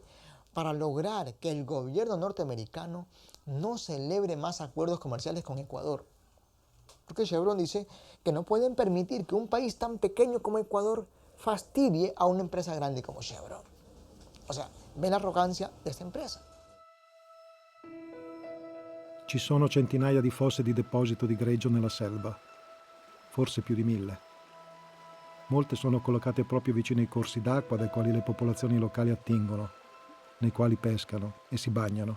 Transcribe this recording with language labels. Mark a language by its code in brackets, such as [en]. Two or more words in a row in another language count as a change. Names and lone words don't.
[es] Para lograr que el gobierno norteamericano no celebre más acuerdos comerciales con Ecuador. Porque Chevron dice que no pueden permitir que un país tan pequeño como Ecuador fastidie a una empresa grande como Chevron. O sea, ve la arrogancia de esta empresa. [it] Ci sono centinaia di fosse di deposito di greggio nella selva, forse più di 1000. Molte sono collocate proprio vicino ai corsi d'acqua dai quali le popolazioni locali attingono, nei quali pescano e si bagnano.